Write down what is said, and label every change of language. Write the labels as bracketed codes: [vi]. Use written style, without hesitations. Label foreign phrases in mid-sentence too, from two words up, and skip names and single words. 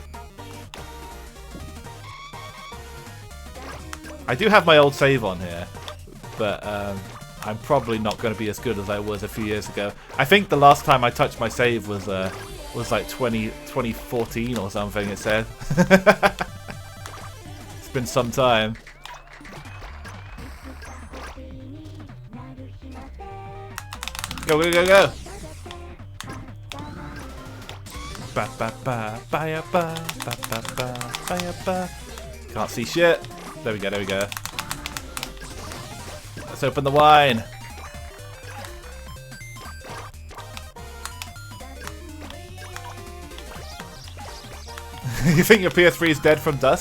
[en] I do have my old save on here, but I'm probably not going to be as good as I was a few years ago. I think the last time I touched my save was like 2014 or something, it said. It's been some time. Go, go, go, go! Ba ba ba ba ba ba ba ba ba ba. Can't see shit. There we go, there we go. Let's open the wine. You think your PS3 is dead from dust?